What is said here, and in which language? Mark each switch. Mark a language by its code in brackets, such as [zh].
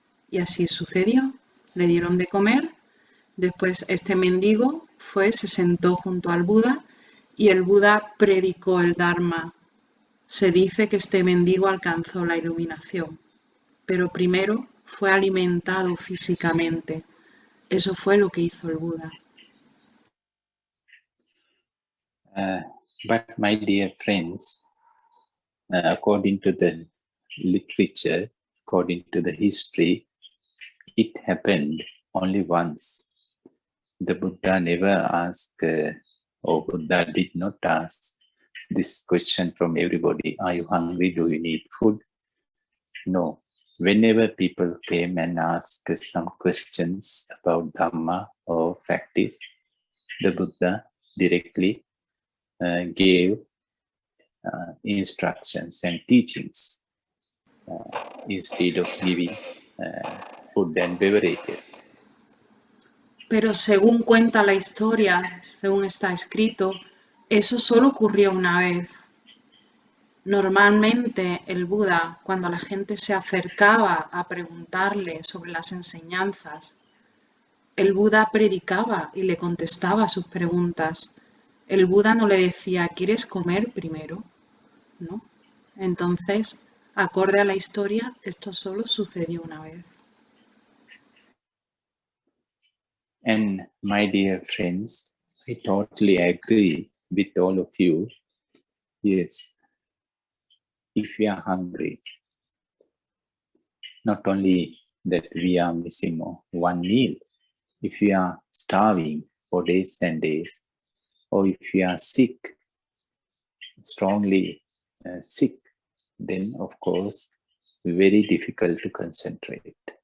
[es] Y así sucedió. Le dieron de comer. Después este mendigo se sentó junto al Buda y el Buda predicó el Dharma. Se dice que este mendigo alcanzó la iluminación, pero primero fue alimentado físicamente. Eso fue lo que hizo el Buda. [en] But my dear friends, according to the literature, according to the history, it happened only once. The Buddha never asked, or Buddha did not ask this question from everybody. Are you hungry? Do you need food? No. Whenever people came and asked some questions about Dhamma or practice, the Buddha directly gave instructions and teachings instead of giving food and beverages. [es] Pero según cuenta la historia, según está escrito, eso solo ocurrió una vez. Normalmente el Buda, cuando la gente se acercaba a preguntarle sobre las enseñanzas, el Buda predicaba y le contestaba sus preguntas. El Buda no le decía, ¿quieres comer primero? ¿No? Entonces, acorde a la historia, esto solo sucedió una vez. [en] And my dear friends, I totally agree with all of you. Yes, if we are hungry, not only that we are missing one meal, if we are starving for days and days, or if we are sick, strongly sick, then of course, very difficult to concentrate.